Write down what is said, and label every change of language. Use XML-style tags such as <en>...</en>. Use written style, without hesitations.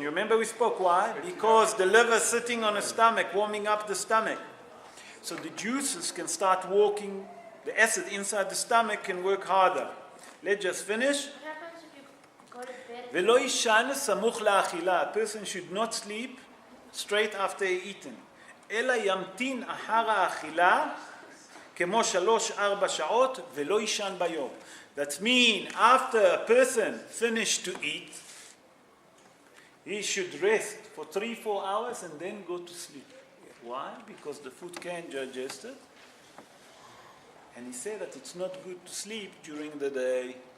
<en>You remember we spoke why? Because the liver is sitting on the stomach, warming up the stomach. So the juices can start working, the acid inside the stomach can work harder. Let's just finish. What happens if you go to bed?</en> <he>ולא יישן סמוך לאכילה.</he> <en>A person should not sleep straight after eating.</en> <he>אלא ימתין אחר האכילה כמו 3-4 שעות ולא יישן ביום.</he> <en>That means after a person finished to eat, he should rest for 3-4 hours and then go to sleep. Why? Because the food can't digest it. And he said that it's not good to sleep during the day.</en>